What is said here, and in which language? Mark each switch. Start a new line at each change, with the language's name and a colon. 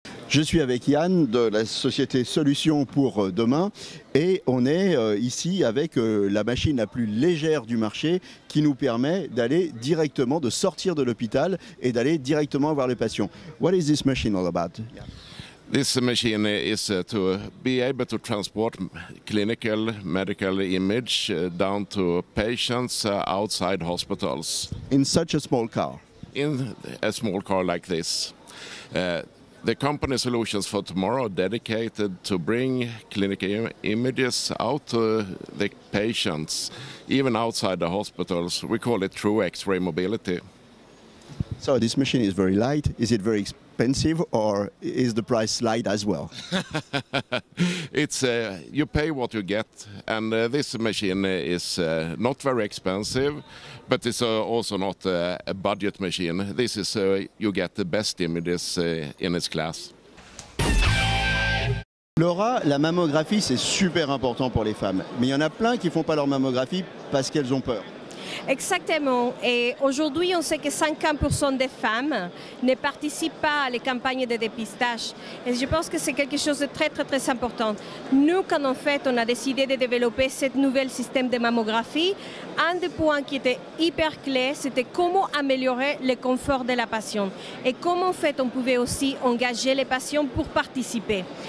French: Je suis avec Yann de la société Solutions pour demain et on est ici avec la machine la plus légère du marché qui nous permet d'aller directement, de sortir de l'hôpital et d'aller directement voir les patients.
English: What is this machine all about? This machine is to be able to transport clinical medical image down to patients outside hospitals. In such a small car? In a small car like this. The company Solutions for Tomorrow are dedicated to bring clinical images out to the patients, even outside the hospitals. We call it true X-ray mobility. So this machine is very light. Is it very expensive, or is the price light as well? It's you pay what you get, and this machine is not very expensive, but it's also not a budget machine. This is you get the best images in its class.
French: Laura, la mammographie, c'est super important pour les femmes. Mais il y en a plein qui ne font pas leur mammographie parce qu'elles ont peur. Exactement. Et aujourd'hui, on sait que 50% des femmes ne participent pas à les campagnes de dépistage. Et je pense que c'est quelque chose de très, très, très important. Nous, quand en fait, on a décidé de développer ce nouvel système de mammographie, un des points qui était hyper clé, c'était comment améliorer le confort de la patiente et comment en fait on pouvait aussi engager les patients pour participer.